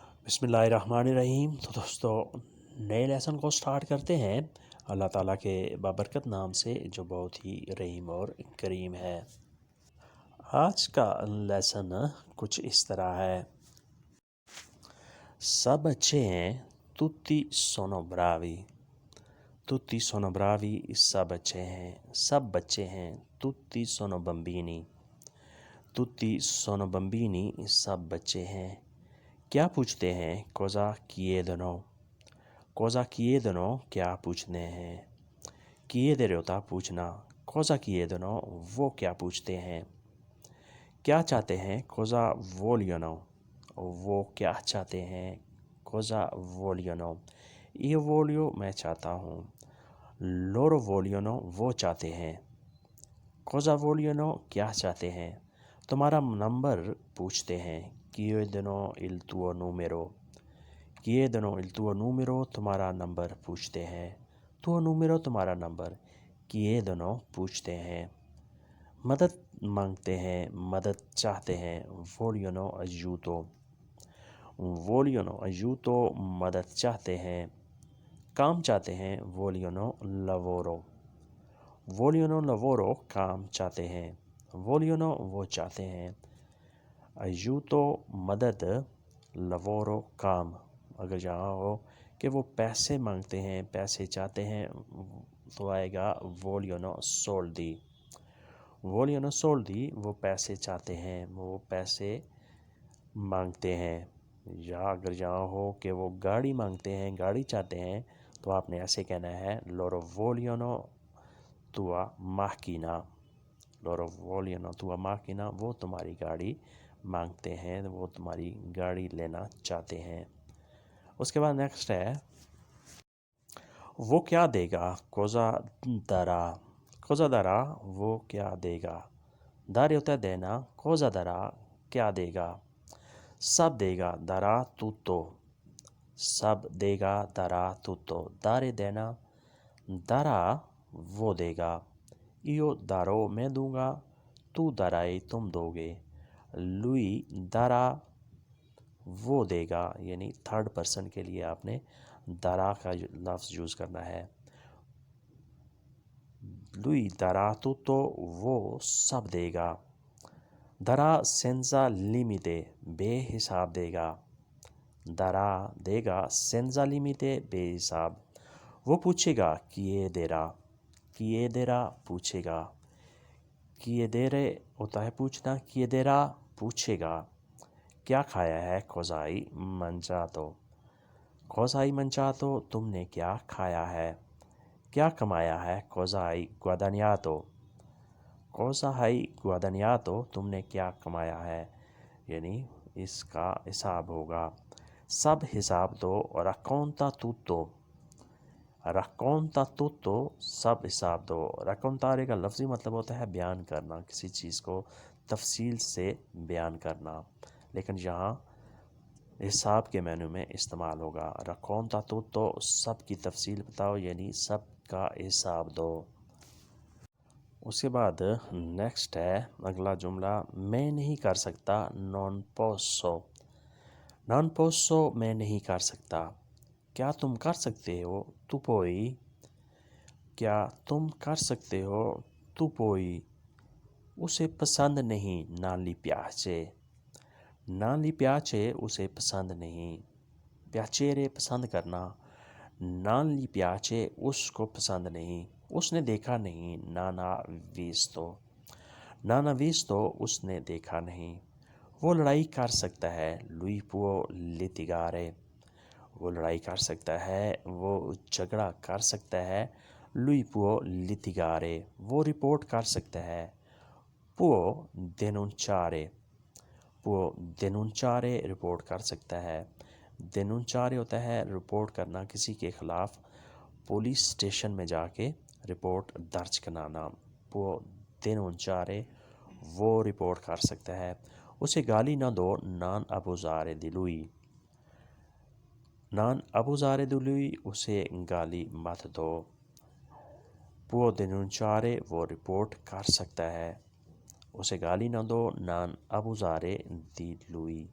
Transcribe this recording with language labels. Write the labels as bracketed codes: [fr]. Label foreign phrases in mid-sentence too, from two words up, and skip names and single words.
[ar] بسم اللہ الرحمن الرحیم۔ [ur] تو دوستو نئے لیسن کو سٹارٹ کرتے ہیں اللہ تعالیٰ کے بابرکت نام سے جو بہت ہی رحیم اور کریم ہے۔ آج کا لیسن کچھ اس طرح ہے۔ سب اچھے ہیں [it] tutti sono bravi، tutti sono bravi [ur] سب اچھے ہیں، سب بچے ہیں [it] tutti sono bambini، tutti sono bambini [ur] سب بچے ہیں۔ کیا پوچھتے ہیں [it] cosa chiedono، cosa chiedono [ur] کیا پوچھنے ہیں۔ chiedere ہوتا پوچھنا، [it] cosa chiedono [ur] وہ کیا پوچھتے ہیں۔ کیا چاہتے ہیں [it] cosa vogliono [ur] وہ کیا چاہتے ہیں۔ [it] cosa vogliono io voglio [ur] میں چاہتا ہوں، [it] loro vogliono [ur] وہ چاہتے ہیں۔ [it] cosa vogliono [ur] کیا چاہتے ہیں۔ تمہارا نمبر پوچھتے ہیں [it] chiedono il tuo numero، chiedono il tuo numero [ur] تمہارا نمبر پوچھتے ہیں۔ [it] tuo numero [ur] تمہارا نمبر، chiedono پوچھتے ہیں۔ مدد مانگتے ہیں، مدد چاہتے ہیں [it] vogliono aiuto، vogliono aiuto [ur] مدد چاہتے ہیں۔ کام چاہتے ہیں [it] vogliono lavoro، vogliono lavoro [ur] کام چاہتے ہیں۔ vogliono وہ چاہتے ہیں۔ aiuto مدد، lavoro کام۔ اگر جہاں ہو کہ وہ پیسے مانگتے ہیں، پیسے چاہتے ہیں تو آئے گا [it] vogliono soldi، vogliono soldi [ur] وہ پیسے چاہتے ہیں، وہ پیسے مانگتے ہیں۔ یا اگر جہاں ہو کہ وہ گاڑی مانگتے ہیں، گاڑی چاہتے ہیں تو آپ نے ایسے کہنا ہے [it] loro vogliono tua macchina، loro vogliono tua macchina [ur] وہ تمہاری گاڑی مانگتے ہیں، وہ تمہاری گاڑی لینا چاہتے ہیں۔ اس کے بعد نیکسٹ ہے وہ کیا دے گا [it] cosa darà، cosa darà [ur] وہ کیا دے گا۔ dare ہوتا ہے دینا، [it] cosa darà [ur] کیا دے گا۔ سب دے گا [it] darà tutto، [ur] سب دے گا [it] darà tutto، [ur] dare دینا، darà وہ دے گا۔ [it] io darò [ur] میں دوں گا، [it] tu darai [ur] تم دو گے۔ lui darà وہ دے گا، یعنی تھرڈ پرسن کے لیے آپ نے darà کا لفظ یوز کرنا ہے۔ [it] lui darà tutto [ur] وہ سب دے گا۔ [it] darà senza limite [ur] بے حساب دے گا، darà دے گا [it] senza limite [ur] بے حساب۔ وہ پوچھے گا chiederà، chiederà پوچھے گا۔ chiedere ہوتا ہے پوچھنا، chiederà پوچھے گا۔ کیا کھایا ہے [it] cosa hai mangiato، cosa hai mangiato [ur] تم نے کیا کھایا ہے۔ کیا کمایا ہے [it] cosa hai guadagnato، cosa hai guadagnato [ur] تم نے کیا کمایا ہے، یعنی اس کا حساب ہوگا۔ سب حساب دو [it] racconta tutto، racconta tutto [ur] سب حساب دو۔ raccontare کا لفظی مطلب ہوتا ہے بیان کرنا، کسی چیز کو تفصیل سے بیان کرنا، لیکن یہاں حساب کے معنی میں استعمال ہوگا۔ [it] racconta tutto [ur] سب کی تفصیل بتاؤ، یعنی سب کا حساب دو۔ اس کے بعد نیکسٹ ہے اگلا جملہ، میں نہیں کر سکتا [it] non posso، non posso [ur] میں نہیں کر سکتا۔ کیا تم کر سکتے ہو [it] tu puoi، [ur] کیا تم کر سکتے ہو [it] tu puoi۔ [ur] اسے پسند نہیں [it] non gli piace، non gli piace [ur] اسے پسند نہیں۔ piacere پسند کرنا، [it] non gli piace [ur] اس کو پسند نہیں، اس نے دیکھا نہیں [it] non ha visto، non ha visto [ur] اس نے دیکھا نہیں۔ وہ لڑائی کر سکتا ہے [it] lui può litigare، [ur] وہ لڑائی کر سکتا ہے، وہ جھگڑا کر سکتا ہے [it] lui può litigare، [ur] وہ رپورٹ کر سکتا ہے [it] può denunciare، può denunciare [ur] رپورٹ کر سکتا ہے۔ denunciare ہوتا ہے رپورٹ کرنا، کسی کے خلاف پولیس اسٹیشن میں جا کے رپورٹ درج کرانا۔ [it] può denunciare [ur] وہ رپورٹ کر سکتا ہے۔ اسے گالی نہ دو [it] non abusare di lui، non abusare di lui [ur] اسے گالی مت دو۔ [it] può denunciare [ur] وہ رپورٹ کر سکتا ہے، اسے گالی نہ دو [it] non abusare di lui۔